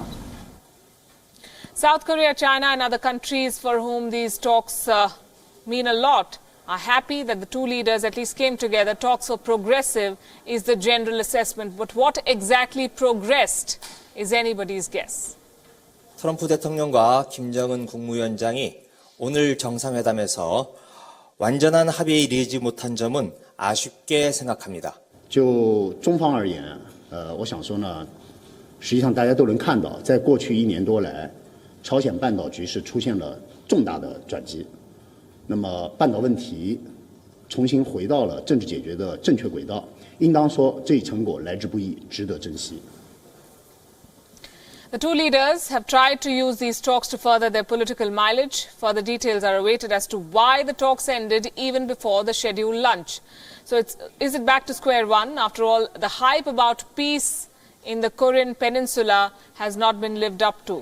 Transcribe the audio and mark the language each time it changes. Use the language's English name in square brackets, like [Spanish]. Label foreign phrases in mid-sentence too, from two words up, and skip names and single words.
[English] South Korea, China and other countries for whom these talks mean a lot are happy that the two leaders at least came together. Talks were progressive is the general assessment. But what exactly progressed is anybody's guess. [Korean] 트럼프 대통령과 김정은 국무위원장이 오늘 정상회담에서 완전한 합의에 이르지 못한 점은 아쉽게 생각합니다. [Chinese] 就中方而言，我想说呢，实际上大家都能看到，在过去1年多来，朝鲜半岛局势出现了重大的转机。那么半岛问题重新回到了政治解决的正确轨道，应当说这一成果来之不易，值得珍惜。 [English] The two leaders have tried to use these talks to further their political mileage. Further details are awaited as to why the talks ended even before the scheduled lunch. So is it back to square one? After all, the hype about peace in the Korean peninsula has not been lived up to.